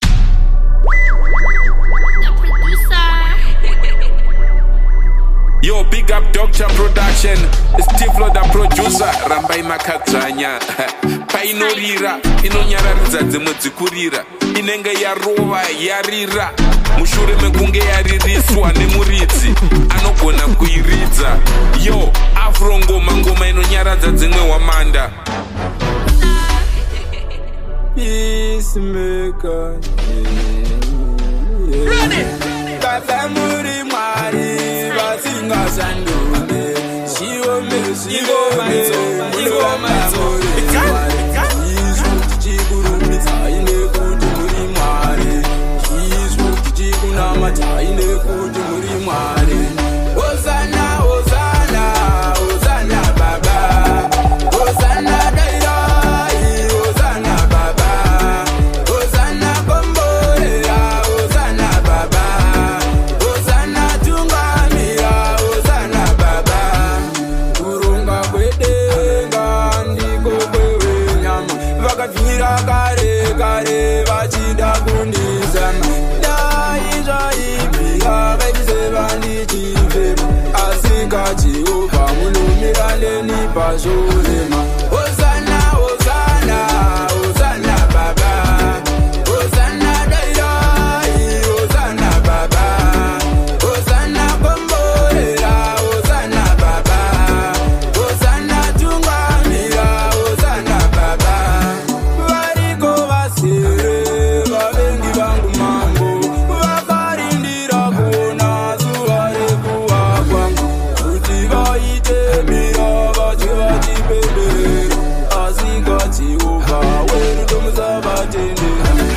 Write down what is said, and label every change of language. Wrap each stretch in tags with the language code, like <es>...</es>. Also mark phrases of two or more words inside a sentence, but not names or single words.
<en>The producer. Yo, big up Doctor Production. It's Tiflo the producer.</en> <sn>Rambai Makadzanya. Painorira, inonyararidza dzimwe dzikurira. Inenge yarova, yarira. Mushure mekunge yaririswa nemuridzi. Anogona kuiridza. Yo, Afro ngoma, ngoma inonyaradza dzimwe wamanda.</sn> <en>Peacemaker, yeah, yeah. Run it!</en> <sn>Baba muri Mwari, vasingashanduke. Shiome, shiome, muri Mwari. Izvo tichikurumbidza, ine kuti muri Mwari. Izvo tichikunamata, ine kuti muri Mwari. Hosanna, Hosanna, Hosanna Baba. Hosanna Dairai, Hosanna Baba. Hosanna Komborera, Hosanna Baba. Hosanna Tungamira, Hosanna Baba. Kurunga kwedenga ndiko kwewenyama. Vakabvira kare, kare vachida kundizama. Dai zvaibvira, vaiti sevandichifema. Asi kaJehovha munomira neni pazvorema. Hosanna, Hosanna, Hosanna Baba. Hosanna Dairai, Hosanna Baba. Hosanna Komborera, Hosanna Baba. Hosanna Tungamira, Hosanna Baba. Variko vasere, vavengi vangu mambo. Vakarindira kuona zuva rekuwa kwangu. Kuti vaite mira, vache vachipemberera. Asi kaJehovha wedu tomusavatendera.</sn>